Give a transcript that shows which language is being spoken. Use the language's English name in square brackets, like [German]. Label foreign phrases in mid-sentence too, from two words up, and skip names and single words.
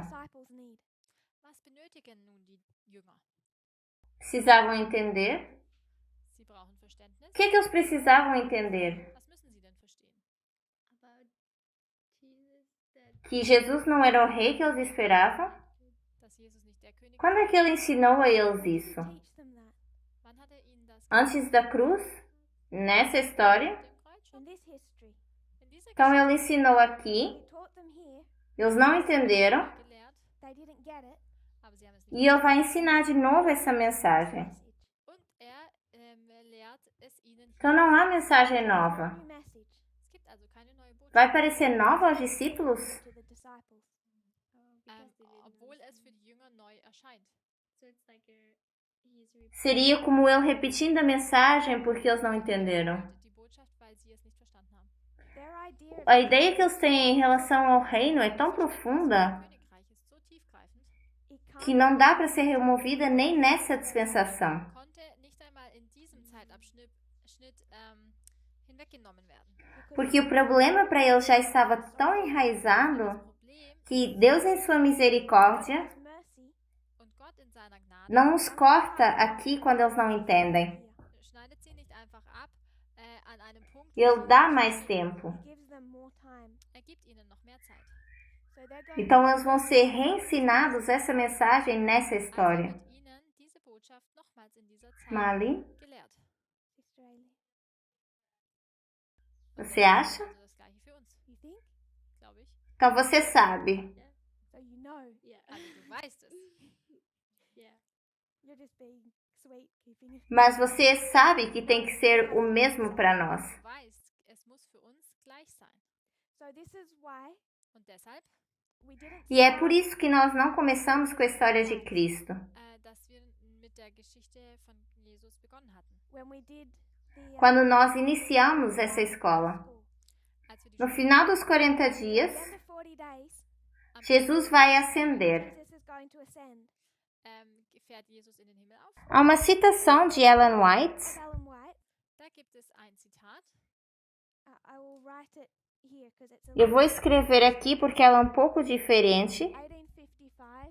[English] disciples need. [German] Was benötigen nun die Jünger? [Portuguese] Precisavam entender? [German] Sie brauchen Verständnis. [Portuguese] O que eles precisavam entender? [German] Was müssen sie denn verstehen? [English] About Jesus that [Portuguese] Que Jesus não era o rei que eles esperavam? [German] Dass Jesus nicht der König [Portuguese] Quando é que ele ensinou a eles isso? [English] Teach them that. [German] Wann hat ihnen das [Portuguese] Antes da cruz? Nessa história? [German] dem Kreuz schon? [English] In this history, [German] In dieser [Portuguese] Então [German] Geschichte [Portuguese] ele ensinou aqui, [English] he taught them here. [Portuguese] eles não entenderam, [German] gelehrt, [English] They didn't get it. [German] aber sie haben es [Portuguese] e [German] nicht. [Portuguese] ele vai ensinar de novo essa mensagem. [English] Message. [German] Und lehrt es ihnen. [Portuguese] Então não há mensagem nova. [English] New message [German] Es gibt also keine neue Botschaft. [Portuguese] Vai parecer nova aos discípulos? [English] to the disciples. because they didn't [German] Obwohl es [English] understand. [German] für die Jünger neu erscheint. [English] So it's like he's repeating. [Portuguese] Seria como ele repetindo a mensagem porque eles não entenderam. [German] Die Botschaft, weil sie es nicht verstanden haben. [English] Their idea of [Portuguese] A ideia que eles têm em relação ao reino é tão profunda [German] Das Königreich ist so tiefgreifend, [English] it [Portuguese] que [English] can't [Portuguese] não dá para ser removida nem nessa dispensação. [German] konnte nicht einmal in diesem Zeitabschnitt hinweggenommen werden. [Portuguese] Porque o problema para eles já estava tão [German] Das [Portuguese] enraizado [German] Problem [Portuguese] que Deus, em sua misericórdia, [English] God's mercy [German] und Gott in seiner Gnade [Portuguese] não os corta aqui quando eles não entendem. [English] here. [German] schneidet sie nicht einfach ab an einem Punkt. wo [Portuguese] Ele [German] sie [Portuguese] dá [German] nicht [Portuguese] mais [German] verstehen. [Portuguese] tempo. [English] He gives them more time. [German] Er gibt ihnen noch mehr Zeit. [English] So they're going [Portuguese] Então eles vão ser reensinados essa mensagem nessa [German] Also [Portuguese] história. [German] wird ihnen diese Botschaft nochmals in dieser Zeit Mali, gelehrt. [English] Sister Aileen. [Portuguese] você acha? [German] Also das gleiche für uns, [English] You think? [German] glaube ich. [Portuguese] Então você sabe. [English] So you know. Yeah. [German] Also du weißt es. [English] Yeah. You're just being sweet, keeping it. [Portuguese] Mas você sabe que tem que ser o mesmo para nós. [German] Du weißt, es muss für uns gleich sein. [English] So this is why [German] Und deshalb, [English] we didn't [Portuguese] E é [English] start [Portuguese] por isso que nós não começamos com a história de Cristo. [German] dass wir mit der Geschichte von Jesus begonnen hatten. [English] when we did the [Portuguese] Quando nós iniciamos essa escola. [English] school. [German] Als wir die [Portuguese] No final dos 40 dias, [English] At the end of 40 days, [German] am [Portuguese] Jesus vai ascender. [English] Jesus is going to ascend. [German] fährt Jesus in den Himmel auf. [Portuguese] Há uma citação de Ellen White [English] Of Ellen White, [German] Da gibt es ein Zitat. [English] I will write it here because it's a [Portuguese] Eu vou escrever aqui porque ela é um pouco diferente. 1855.